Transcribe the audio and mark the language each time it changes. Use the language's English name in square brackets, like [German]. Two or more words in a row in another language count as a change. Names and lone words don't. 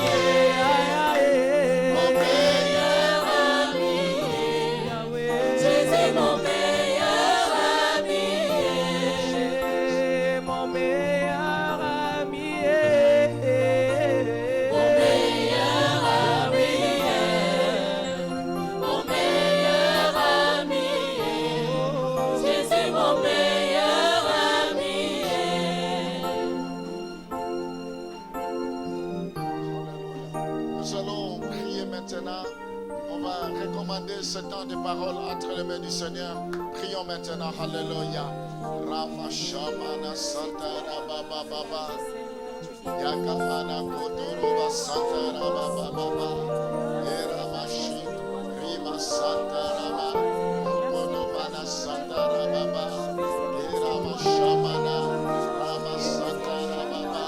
[French] mon meilleur ami, Jésus mon meilleur ami, mon meilleur ami, mon meilleur ami, mon meilleur ami, Jésus mon meilleur ami. Nous allons prier maintenant. On va recommander ce temps de parole entre les mains du Seigneur. Prions maintenant. Alléluia. Rama Shamana Santara Baba Baba. Yakamana Kotoruba Santara Baba Baba. Eramashi Rima Santara Baba. Konovana Santara Baba. Erama Shamana Rama Santara Baba.